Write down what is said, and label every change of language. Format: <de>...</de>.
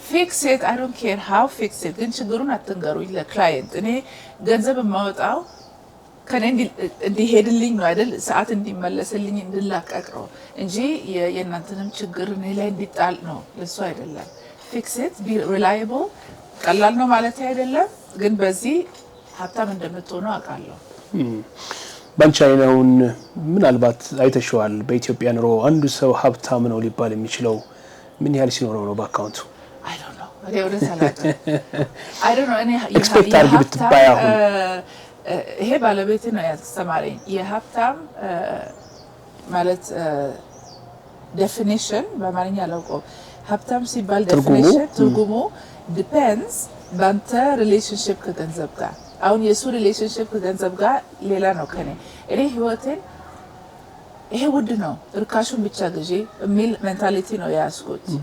<en>ፊክስ ኢት I don't care how fix it</en> <am>ግን ችግሩን አትንገሩኝ ለክላይንት እኔ ገንዘብ የማወጣው ከኔ እንዲሄድልኝ ነው አይደል ሰዓት እንዲመለስልኝ እንድላቀቅ ነው እንጂ የእናንተንም ችግር እኔ ላይ እንዲጣል ነው ለሱ አይደለም</am> <en>ፊክስ ኢት ቢ ሪላየብል</en> <am>ቀላል ነው ማለት አይደለም ግን በዚህ ሀብታም እንደምትሆኑ አውቃለሁ ባንቺ አይነውን ምናልባት አይተሽዋል በኢትዮጵያ ኑሮ አንዱ ሰው ሀብታም ነው ሊባል የሚችለው ምን ያህል ሲኖረው ነው በአካውንቱ</am> <en>I don't know</en> <am>እኔ ወደ ሰላም</am> <en>I don't know</en> <am>እኔ ኤክስፔክት አድርጊ ብትባይ አሁን ይሄ ባለቤት ነው ያስተማረኝ የሀብታም ማለት ዴፊኒሽን በአማርኛ አላውቀውም ሀብታም ሲባል ዴፊኒሽን ትርጉሙ ዲፔንድስ ባንተ ሪሌሽንሺፕ ከገንዘብ ጋር አሁን የሱ ሪሌሽንሺፕ ከገንዘብ ጋር ሌላ ነው ከኔ እኔ ህይወቴን ይሄ ውድ ነው ርካሹን ብቻ ግዢ የሚል ሜንታሊቲ ነው ያስኩት</am>